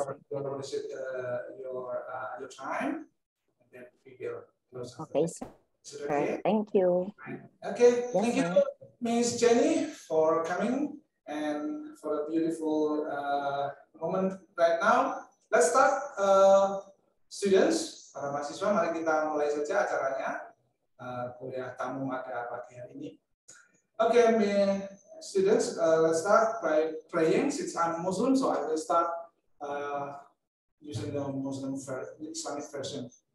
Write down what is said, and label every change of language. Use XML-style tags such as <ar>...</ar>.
<en>your time, and then we will close. Okay, sir. Okay? Thank you. Okay, Yes, thank you, sir. Miss Jenny, for coming and for a beautiful moment right now. Let's start, students,</en> <id>para mahasiswa. Mari kita mulai saja acaranya. Kuliah tamu pada pagi hari ini.</id> <en>Okay, students, let's start by praying. Since I'm Muslim, so I will start using the Muslim Islamic version.</en>